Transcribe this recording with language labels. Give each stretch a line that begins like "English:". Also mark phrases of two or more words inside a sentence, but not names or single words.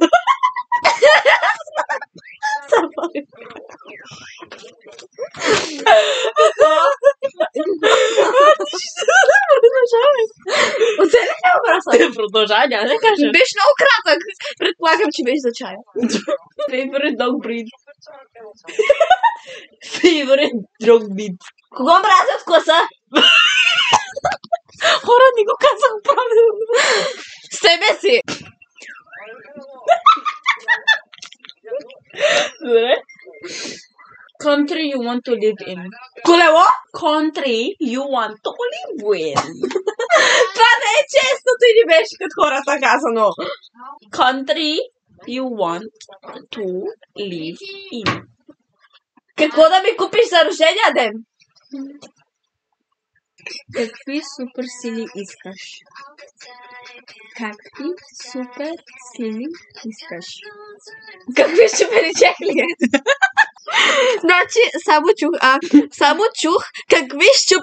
Bulgarian: Оцели ли въпроса? Продължава, няма да кажа. Беше много кратък. Предполагам, че беше за чая.
English: Favorite dog breed. Favorite dog breed.
Bulgarian: Кого мразя в класа? Хора, не го казах правилно. Себе си. Добре.
English: Country you want to live in.
Bulgarian: Колело?
English: Country you want to live in.
Bulgarian: Това не е честното и не беше като хората казано.
English: Country you want to live in.
Bulgarian: Какво да ми купиш за рождения ден? Какви супер сили искаш? Какви супер сили искаш? Какви супери чехли? Значи, само чух какви щупи...